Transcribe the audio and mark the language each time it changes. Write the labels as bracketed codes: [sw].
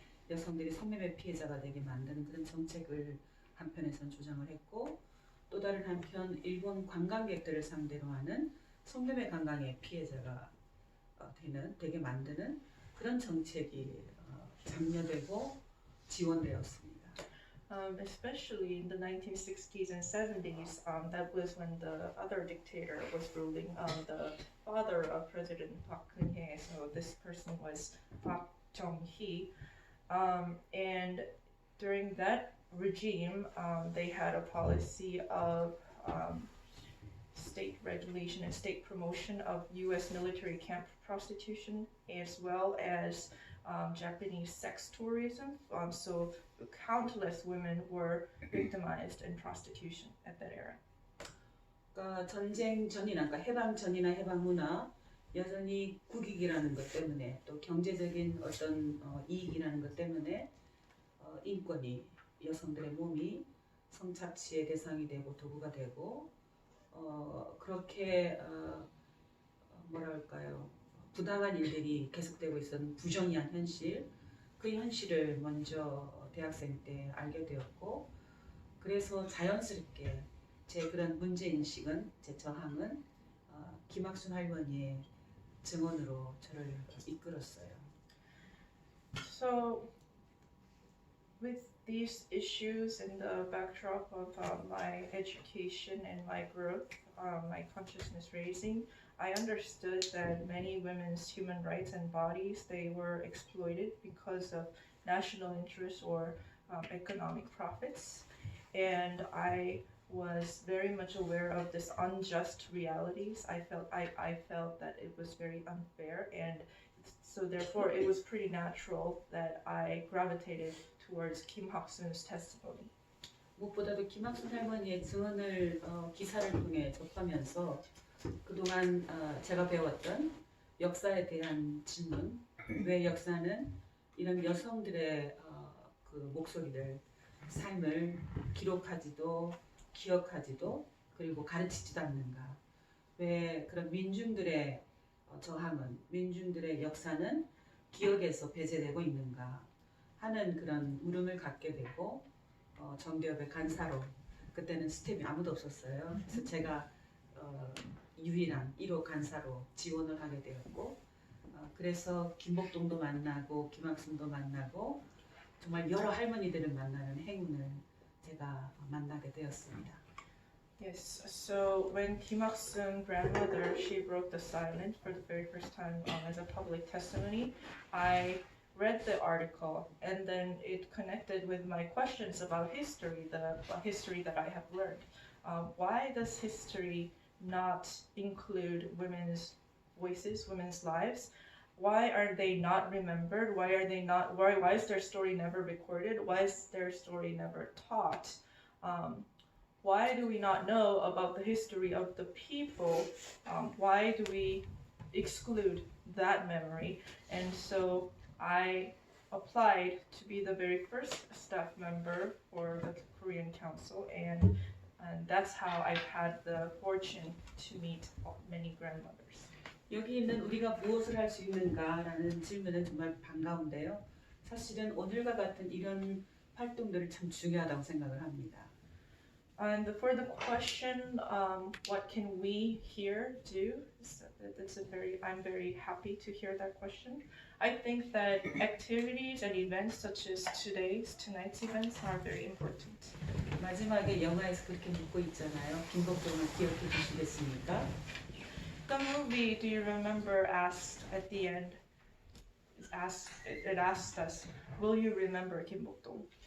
[ko] 여성들이 성매매 피해자가 되게 만드는 그런 정책을 한편에선 조장을 했고, 또 다른 한편 일본 관광객들을 상대로 하는 성매매 관광의 피해자가 되게 만드는 그런 정책이 장려되고 지원되었습니다. [en] Especially in the 1960s and 70s, that was when the other dictator was ruling, the father of President Park Geun-hye. So this person was Park Chung-hee, and during that regime, they had a policy of state regulation and state promotion of U.S. military camp prostitution, as well as Japanese sex tourism. So countless women were victimized in prostitution at that era. [ko] 그러니까 전쟁 전이나, 그러니까 해방 전이나 해방 후나 여전히 국익이라는 것 때문에, 또 경제적인 어떤 이익이라는 것 때문에 인권이, 여성들의 몸이 성착취의 대상이 되고 도구가 되고, 그렇게 뭐랄까요, 부당한 일들이 계속되고 있었던 부정의한 현실, 그 현실을 먼저 대학생 때 알게 되었고, 그래서 자연스럽게 제 그런 문제인식은, 제 저항은 김학순 할머니의 증언으로 저를 이끌었어요. [en] So, with these issues in the backdrop of my education and my growth, my consciousness raising, I understood that many women's human rights and bodies, they were exploited because of national interests or economic profits, and I was very much aware of this unjust realities. I felt that it was very unfair, and so therefore it was pretty natural that I gravitated towards Kim Hak-sun's testimony. [ko] 무엇보다도 김학순 할머니의 증언을 기사를 통해 접하면서 그동안 제가 배웠던 역사에 대한 질문, 왜 역사는 이런 여성들의 그 목소리를, 삶을 기록하지도 기억하지도 그리고 가르치지도 않는가, 왜 그런 민중들의 저항은, 민중들의 역사는 기억에서 배제되고 있는가 하는 그런 물음을 갖게 되고, 정대협의 간사로, 그때는 스텝이 아무도 없었어요. 그래서 제가 유일한 1호 간사로 지원을 하게 되었고, 그래서 김복동도 만나고 김학순도 만나고 정말 여러 할머니들을 만나는 행운을 제가 만나게 되었습니다. [en] Yes, so when Kim Hak-sun grandmother, she broke the silence for the very first time as a public testimony, I read the article and then it connected with my questions about history, the history that I have learned. Why does history not include women's voices, women's lives? Why are they not remembered? Why is their story never recorded? Why is their story never taught? Why do we not know about the history of the people? Why do we exclude that memory, and so I applied to be the very first staff member for the Korean Council, and that's how I've had the fortune to meet many grandmothers. [ko] 여기 있는 우리가 무엇을 할 수 있는가라는 질문은 정말 반가운데요. 사실은 오늘과 같은 이런 활동들을 참 중요하다고 생각을 합니다. [en] And for the question, what can we here do? I'm very happy to hear that question. I think that activities and events such as tonight's events are very important. [ko] 마지막에 영화에서 그렇게 묻고 있잖아요. 김복동을 기억해 주시겠습니까? [en] The movie, do you remember, asked at the end, it asked us, will you remember Kim Bok Dong?